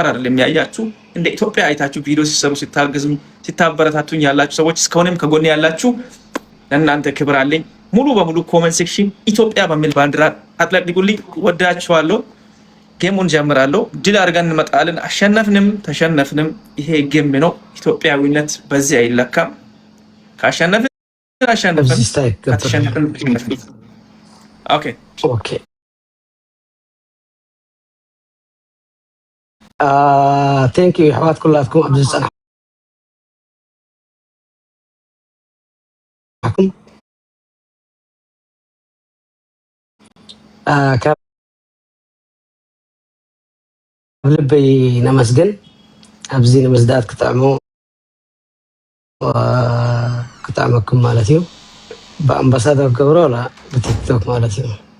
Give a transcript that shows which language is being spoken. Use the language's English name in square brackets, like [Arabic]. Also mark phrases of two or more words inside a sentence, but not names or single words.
[Amharic] አይደለም ያያችሁ፣ እንደ ኢትዮጵያ አይታችሁ ቪዲዮ ሲሰሩ ሲታገዙኝ ሲታበረታቱኝ ያላችሁ ሰዎች እስካሁንም ከጎኔ ያላችሁ ለእናንተ ክብር አለኝ። ሙሉ በሙሉ ኮመንት ሴክሽን ኢትዮጵያ በሚል ባንዲራ አጥለቅልቁልኝ። ወዳችኋለሁ። ጌሙን ጀምራለሁ። ድል አድርገን እንመጣለን። አሸነፍንም ተሸነፍንም ይሄ ጌም ነው። ኢትዮጵያዊነት በዚህ አይለካም። ካሸነፍን አሸነፍን፣ ከተሸነፍን ኦኬ [Tigrinya] ኦኬ። [English] thank you [Tigrinya] ኣሕዋት ኩላትኩም ኣብዚ ዝፀናሕኩም ካብ ልበይ ነመስግን። ኣብዚ ንምዝዳት ክጥዕመኩም ማለት እዩ። ብኣምባሳደር ገብሮ ላ ብቲክቶክ ማለት እዩ።